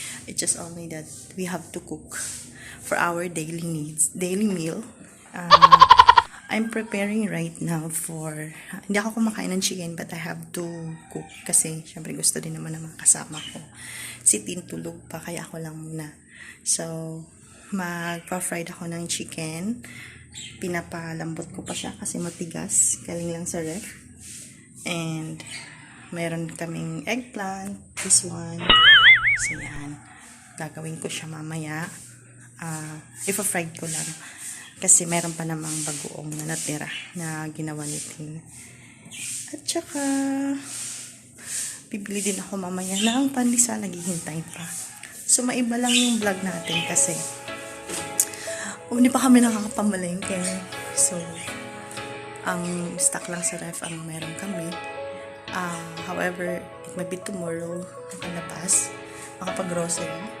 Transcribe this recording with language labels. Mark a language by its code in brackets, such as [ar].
[en] It's just only that we have to cook for our daily needs, daily meal. I'm preparing right now for, [tl] hindi ako kumakain ng chicken [en] but I have to cook [tl] kasi syempre gusto din naman ng mga kasama ko. Si Tin tulog pa kaya ako lang muna. So, magpa-fried ako ng chicken. Pinapalambot ko pa siya kasi matigas. Galing lang sa ref. [en] And, [tl] meron kaming [en] eggplant. This one. So, yan. [tl] Gagawin ko siya mamaya. Ipa-fried ko lang. Kasi meron pa namang bagoong na natira na ginawa ni Tin. At saka, bibili din ako mamaya ng pandesal. Naghihintay pa. So, maiba lang yung vlog natin kasi hindi pa kami nakakapamalengke. So, ang stock lang sa ref ang meron kami. [en] However, it might be tomorrow nakalabas. Makapag-grocery.